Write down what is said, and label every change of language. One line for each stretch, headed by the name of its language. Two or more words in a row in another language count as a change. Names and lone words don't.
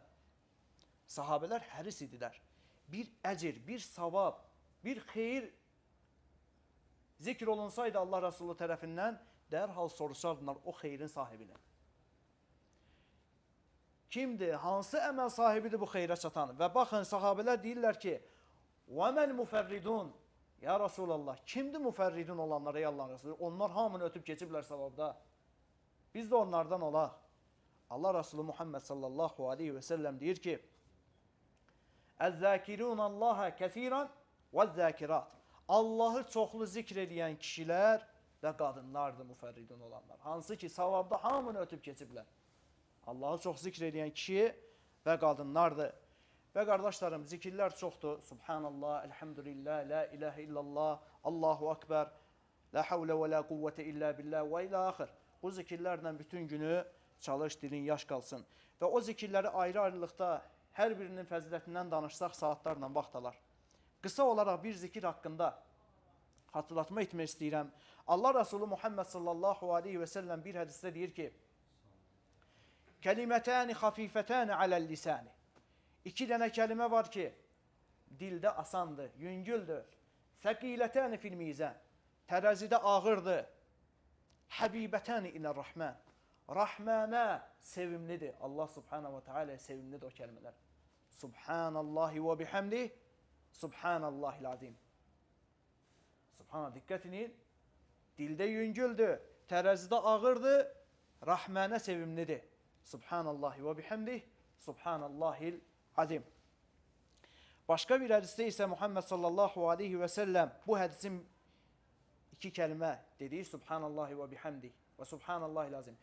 Azerbaijani: Sahabələr həris idilər. Bir əcir, bir savab, bir xeyir zikr olunsaydı Allah Resulü tərəfindən, dərhal soruşardılar o xeyrin sahibini. Kimdir? Hansı əməl sahibidir bu xeyrə çatan? Və baxın, sahabələr deyirlər ki,
Arabic: وَمَنْ مُفَرِّدُونَ يا رسول الله,
Azerbaijani: kimdir müfərridun olanlar ey Allah Resulü? Onlar hamını ötüb keçiblər savabda. Biz də onlardan olaq. Allah Resulü Muhammed
Arabic: صلى الله عليه وسلم
Azerbaijani: deyir ki,
Arabic: اَذَّاكِرُونَ اللّٰهَ كَثِيرًا وَالذَّاكِرَاتِ
Azerbaijani: Allahı çoxlu zikr edən kişilər və qadınlardır müfərridun olanlar. Hansı ki, savabda hamını ötüb keçiblər. Allahı çox zikr edən kişi və qadınlardır. Və qardaşlarım, zikirlər çoxdur.
Arabic: سبحان الله، الحمد لله، لا إله إلا الله، الله أكبر, لا حول ولا قوة إلا بالله وإلى آخر.
Azerbaijani: Bu zikirlərlə bütün günü çalış, dilin yaş qalsın. Və o zikirləri ayrı-ayrılıqda hər birinin fəzilətindən danışsaq saatlarla vaxt alar. Qısa olaraq bir zikir haqqında hatırlatma etmək istəyirəm. Allah Resulü Muhammed
Arabic: صلى الله عليه وسلم
Azerbaijani: bir hədisdə deyir ki,
Arabic: كلمتان خفيفتان على اللسان.
Azerbaijani: İki dənə kəlimə var ki, dildə asandır, yüngüldür.
Arabic: ثقيلتان في الميزان.
Azerbaijani: Tərəzidə ağırdır.
Arabic: حبيبتان إلى الرحمن.
Azerbaijani: Rəhmənə sevimlidir. Allah
Arabic: سبحانه وتعالى
Azerbaijani: sevimlidir o kəlmələr.
Arabic: سبحان الله وبحمده. سبحان الله العظيم. Subhanallah,
Azerbaijani: diqqətini, dildə yüngüldür, tərəzidə ağırdır, rəhmənə sevimlidir.
Arabic: سبحان الله وبحمده. سبحان الله العظيم.
Azerbaijani: Başqa bir hədisdə isə Muhammed
Arabic: صلى الله عليه وسلم
Azerbaijani: bu hədisin iki kəlmə dediyi
Arabic: سبحان الله وبحمده
Azerbaijani: və
Arabic: سبحان الله العظيم.